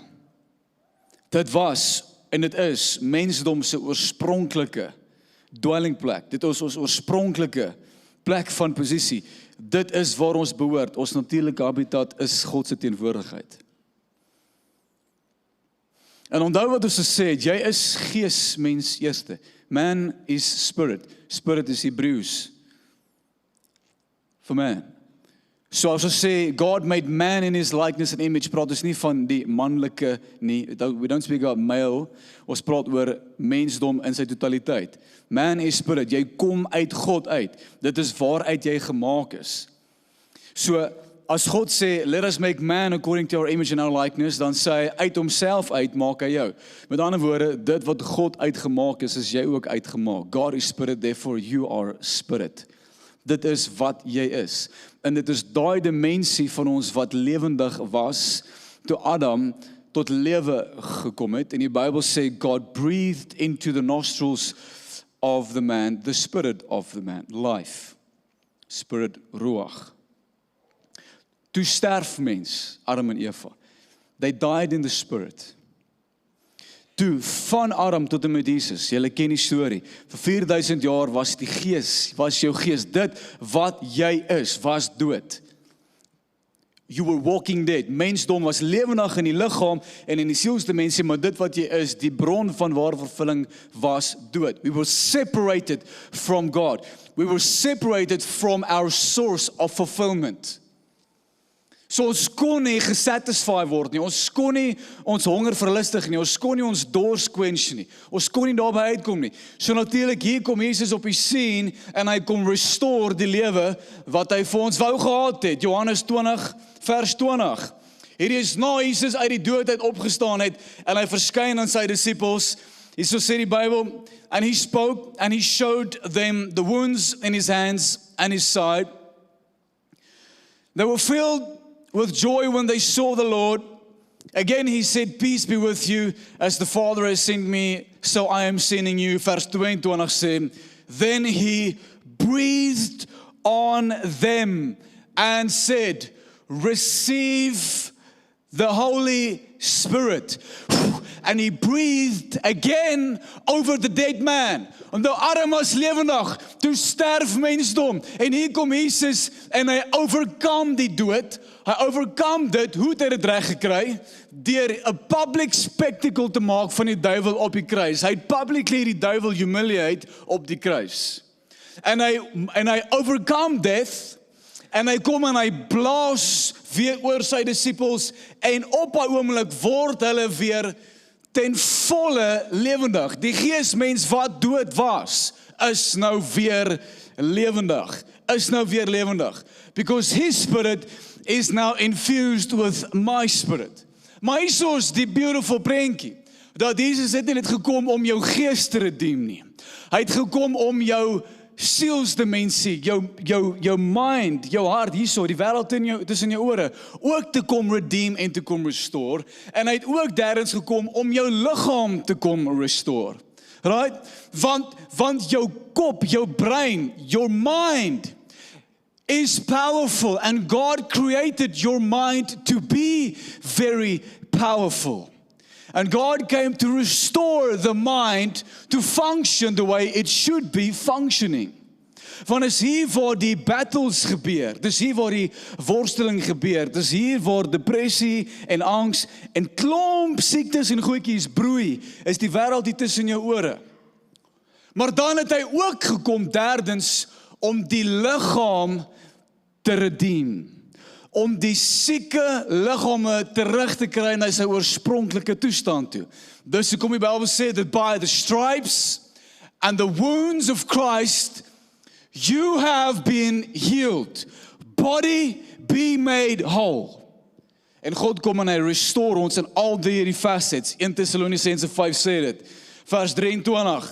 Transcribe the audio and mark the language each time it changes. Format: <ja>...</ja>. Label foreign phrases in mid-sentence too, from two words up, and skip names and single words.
<af>Dit was, en dit is, mensdom se oorspronklike dwellingplek. Dit is ons oorspronklike plek van posisie. Dit is waar ons behoort. Ons natuurlike habitat is God se teenwoordigheid. En onthou wat ons gesê het, jy is geesmens eerste.</af> <en>Man is spirit. Spirit is Hebrews. For man.</en> <af>So as ons sê,</af> <en>God made man in his likeness and image,</en> <af>praat ons nie van die manlike nie.</af> <en>We don't speak about male.</en> <af>Ons praat oor mensdom in sy totaliteit.</af> <en>Man is spirit.</en> <af>Jy kom uit God uit. Dit is waaruit jy gemaak is. So, as God sê,</af> <en>let us make man according to our image and our likeness,</en> <af>dan sê hy, uit homself uit maak hy jou. Met ander woorde, dit wat God uitgemaak is jy ook uitgemaak.</af> <en>God is spirit, therefore you are spirit.</en> <af>Dit is wat jy is. En dit is daai dimensie van ons wat lewendig was, toe Adam tot lewe gekom het. En die Bybel sê,</af> <en>God breathed into the nostrils of the man, the spirit of the man, life. Spirit, ruach.</en> <af>Toe sterf mens, Adam en Eva.</af> <en>They died in the spirit.</en> <af>Toe, van Adam tot en met Jesus, julle ken die storie, vir 4000 jaar was die gees, was jou gees, dit wat jy is, was dood.</af> <en>You were walking dead.</en> <af>Mensdom was lewendig in die liggaam en in die sielsdimensie, maar dit wat jy is, die bron van ware vervulling was dood.</af> <en>We were separated from God. We were separated from our source of fulfillment.</en> <af>So ons kon nie gesatisfy word nie, ons kon nie ons honger verlustig nie, ons kon nie ons dors quench nie, ons kon nie daarby uitkom nie. So natuurlik hier kom Jesus op die scene en hy kom restore die lewe wat hy vir ons wou gehad het. Johannes 20 vers 20. Hierdie is na Jesus uit die dood uit opgestaan het en hy verskyn aan sy disippels. So sê die Bybel,</af> <en>and he spoke and he showed them the wounds in his hands and his side. They were filled with joy when they saw the Lord. Again he said, peace be with you, as the Father has sent me, so I am sending you.</en> <af>Vers 22 sê,</af> <en>then he breathed on them and said, receive the Holy Spirit. And he breathed again over the dead man.</en> <af>Onthou arm as lewendig, toe sterf mensdom. En hier kom Jesus en hy overkom die dood. Hy overkom dit, hoe het hy dit reg gekry? Deur 'n</af> <en>public spectacle</en> <af>te maak van die duiwel op die kruis. Hy het publicly die duiwel humiliate op die kruis. En hy overkom death. En hy kom en hy blaas weer oor sy disippels en op 'n oomblik word hulle weer ten volle lewendig. Die geesmens wat dood was, is nou weer lewendig.</af> <en>Because his spirit is now infused with my spirit.</en> <af>Maar hier is die beautiful prentjie, dat Jesus het nie net gekom om jou gees te redeem nie. Hy het gekom om jou sielsdimensie, jou mind, jou hart, hierso, die wêreld tussen jou ore, ook te kom redeem en te kom restore. En hy het ook derdens gekom om jou liggaam te kom restore. Right? Want jou kop, jou brein,</af> <en>your mind is powerful, and God created your mind to be very powerful. And God came to restore the mind to function the way it should be functioning.</en> <af>Want is hier waar die battles gebeur, dis hier waar die worsteling gebeur, dis hier waar depressie en angs en klomp siektes en goedjies broei, is die wêreld hier tussen jou ore. Maar dan het hy ook gekom derdens om die liggaam te redeem. Om die sieke liggame terug te kry na sy oorspronklike toestand toe. Dus kom die Bybel sê</af> <en>that by the stripes and the wounds of Christ you have been healed. Body be made whole.</en> <af>En God kom en hy restore ons in al die facets. 1 Thessalonicense 5 sê dit. Vers 23.</af>